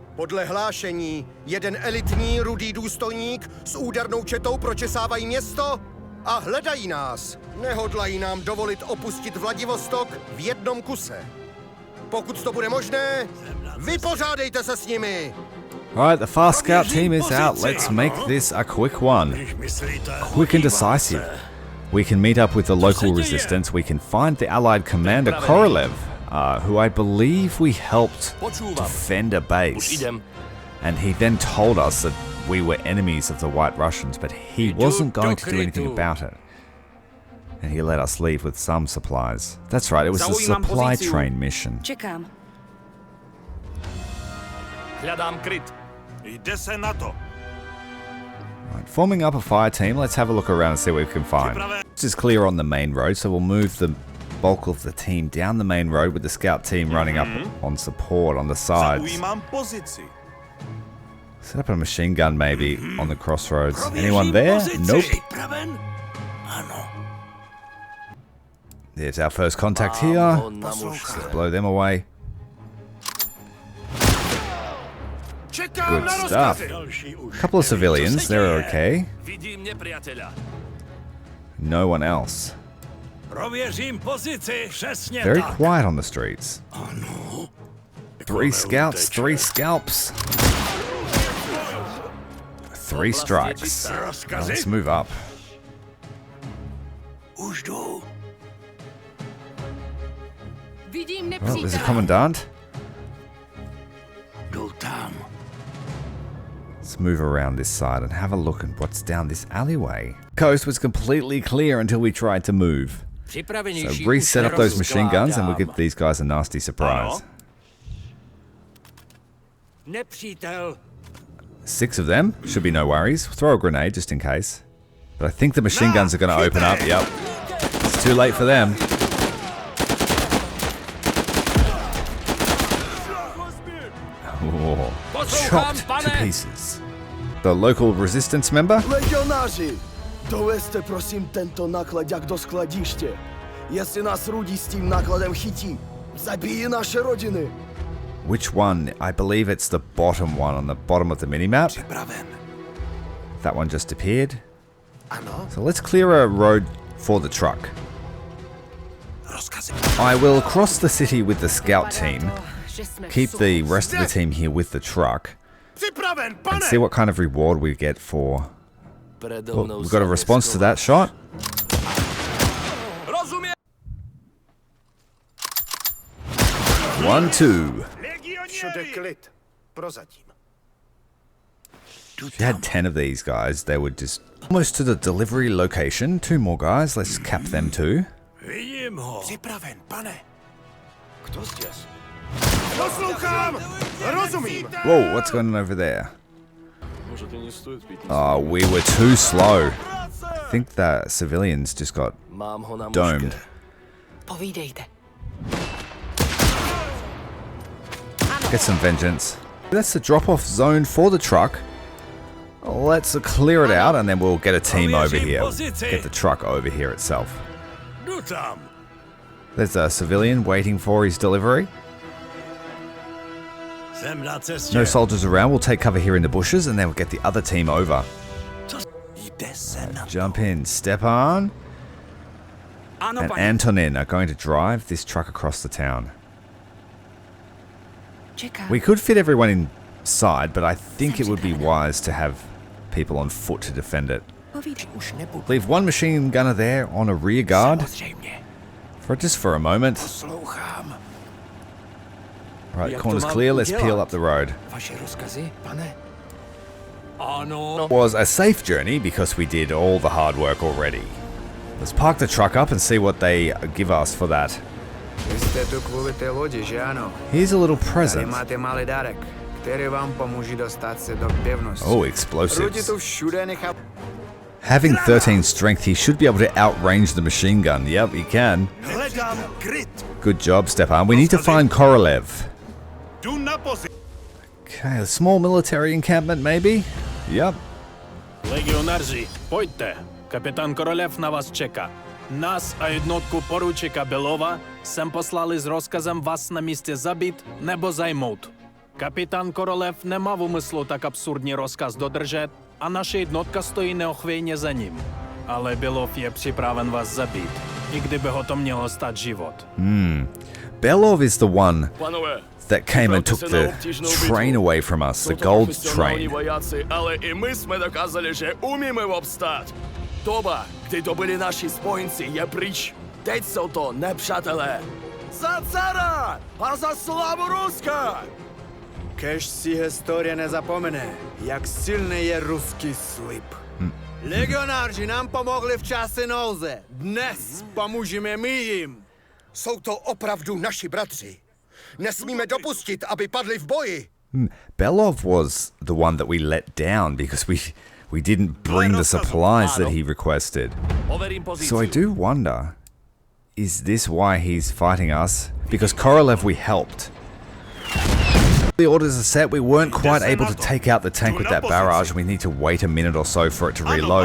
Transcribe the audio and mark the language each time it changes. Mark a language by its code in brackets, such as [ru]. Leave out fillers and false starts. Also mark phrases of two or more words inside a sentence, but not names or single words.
[cs] Podle hlášení, jeden elitní rudý důstojník s údernou četou pročesávají město a hledají nás. Nehodlají nám dovolit opustit Vladivostok v jednom kuse. Pokud to bude možné, vypořádejte se s nimi. [en] Alright, the fast scout team is out. Let's make this a quick one. Quick and decisive. We can meet up with the local resistance. We can find the allied commander Korolev, who I believe we helped defend a base. And he then told us that we were enemies of the White Russians, but he wasn't going to do anything about it. And he let us leave with some supplies. That's right, it was a supply train mission. [cs] Čekám. [sk] Hľadám kryt. [cs] Jde se na to. [en] Right, forming up a fire team, let's have a look around and see what we can find. This is clear on the main road, so we'll move the bulk of the team down the main road with the scout team running up on support on the sides. [cs] Zaujímám pozici. [en] Set up a machine gun maybe on the crossroads. Anyone there? Nope. There's our first contact here. Let's blow them away. Good stuff. Couple of civilians, they're okay. [sk] Vidím nepriateľa. [en] No one else. [cs] Prověřím pozici. Přesně [en] Very [cs] tak. [en] quiet on the streets. 3 scouts, 3 scalps. 3 strikes. Now let's move up. [cs] Už jdu. Vidím [en] Well, there's a [cs] nepřítele. [en] commandant. [cs] Jdu tam. [en] Let's move around this side and have a look at what's down this alleyway. Coast was completely clear until we tried to move. So reset up those machine guns and we'll give these guys a nasty surprise. [cs] Nepřítel. [en] 6 of them, should be no worries. Throw a grenade just in case. But I think the machine guns are going to open up. Yep. It's too late for them. Oh, chopped to pieces. The local resistance member? [cs] Legionáři, dovezte prosím tento nakladák do skladiště. Jestli nás Rudí s tím nakladem chytí, zabijí naše rodiny. [en] Which one? I believe it's the bottom one on the bottom of the minimap. That one just appeared. So let's clear a road for the truck. I will cross the city with the scout team, keep the rest of the team here with the truck, [cs] Připraven, [en] and [cs] pane. [en] see what kind of reward we get for... Well, we've got a response to that shot. [sk] Rozumiem. [en] 1, 2. [cs] Všude klid. Prozatím. [en] If you had 10 of these guys, they would just... Almost to the delivery location. 2 more guys, let's cap them too. [cs] Vidím ho. Připraven, pane. Kdo zděs? Poslouchám. Rozumím. [en] Whoa, what's going on over there? Oh, we were too slow. I think the civilians just got [cs] Mám ho na [en] domed. [cs] Povídejte. [en] Get some vengeance. That's the drop-off zone for the truck. Let's clear it out and then we'll get a team over here. Get the truck over here itself. [cs] Jdu tam. [en] There's a civilian waiting for his delivery. [cs] Jsem na cestě. [en] No soldiers around. We'll take cover here in the bushes and then we'll get the other team over. [cs] Jde se na [en] Jump in. Stepan [cs] Ano, [en] and [cs] paní. [en] Antonin are going to drive this truck across the town. [cs] Čekám. We could fit everyone inside, but I think it would be wise to have people on foot to defend it. Povídej. už nebudu. [en] Leave one machine gunner there on a rear guard [cs] Samozřejmě. [en] for a moment. [cs] Poslouchám. [en] Right, [cs] Jak [en] corner's [cs] to mám [en] clear. Let's [cs] udělat? [en] peel up the road. [cs] Vaše rozkazy, pane? Ano. [en] It was a safe journey because we did all the hard work already. Let's park the truck up and see what they give us for that. [cs] Vy jste tu kvůli té lodi, že ano? [en] Here's a little [cs] Tady [en] present. [cs] máte malý dárek, který vám pomůže dostat se do pevnosti. [en] Oh, [cs] Rudi [en] explosives. [cs] to všude nechá... [en] Having 13 strength, he should be able to outrange the machine gun. Yep, he can. [cs] Hledám kryt. [en] Good job, Stepan. We need to find Korolev. [cs] Jdu na pozici. [en] Okay, a small military encampment, maybe? Yep. [cs] Legionáři, pojďte. Kapitán Korolev na vás čeká. Nás a jednotku poručíka Belova sem poslali s rozkazem vás na místě zabít nebo zajmout. Kapitán Korolev nemá v úmyslu tak absurdní rozkaz dodržet a naše jednotka stojí neochvějně za ním. ale Belov je připraven vás zabít, i kdyby ho to mělo stát život. [en] Belov is the one that came and took the train away from us, the gold train. [cs] Vojáci, ale i my jsme dokázali, že umíme obstát. Doba, kdy to byli naši spojenci, je pryč. Teď jsou to nepřátelé. Za cara a za slavu Ruska! Kež si historie nezapomene, jak silný je ruský slib. Legionáři nám pomohli v čase nouze. Dnes pomůžeme my jim. Jsou to opravdu naši bratři. Nesmíme dopustit, aby padli v boji. [en] Belov was the one that we let down because we didn't bring the supplies that he requested. So I do wonder, is this why he's fighting us? Because Korolev we helped. The orders are set. We weren't quite able to take out the tank with that barrage. We need to wait a minute or so for it to reload.